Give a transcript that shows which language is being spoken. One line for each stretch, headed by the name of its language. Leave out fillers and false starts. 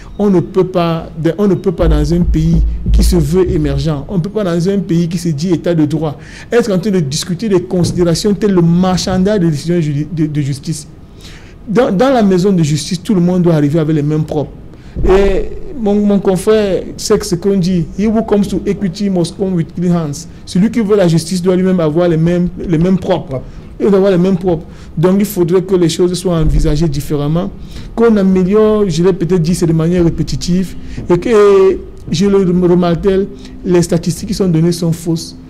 French: On ne peut pas dans un pays qui se veut émergent, on ne peut pas dans un pays qui se dit état de droit, être en train de discuter des considérations telles le marchandage des décisions de justice. Dans la maison de justice, tout le monde doit arriver avec les mêmes propres. Et mon confrère sait ce qu'on dit.
English: He who comes to equity must come with clean hands.
French: Celui qui veut la justice doit lui-même avoir les mêmes propres. Il doit avoir les mêmes propres. Donc il faudrait que les choses soient envisagées différemment, qu'on améliore, je l'ai peut-être dit, c'est de manière répétitive, et que, je le remarque, les statistiques qui sont données sont fausses.